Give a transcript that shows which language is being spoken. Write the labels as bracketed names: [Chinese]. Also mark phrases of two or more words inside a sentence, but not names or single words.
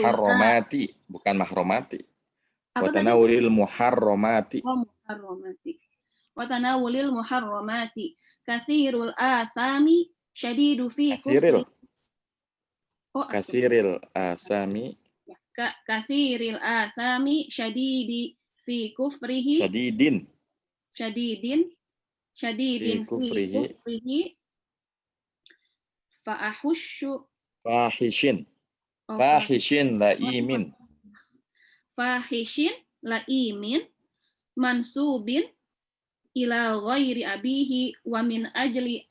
[Arabic] muharramati, bukan mahromati. وتناول المحرمات. Oh, muharramati. وتناول المحرمات. كثير الآثام شديد في كفر. كثير الآثام. كثير الآثام شديد في كفره. شديد في كفره. فاحش لئيم منسوب إلى غير أبيه ومن أجل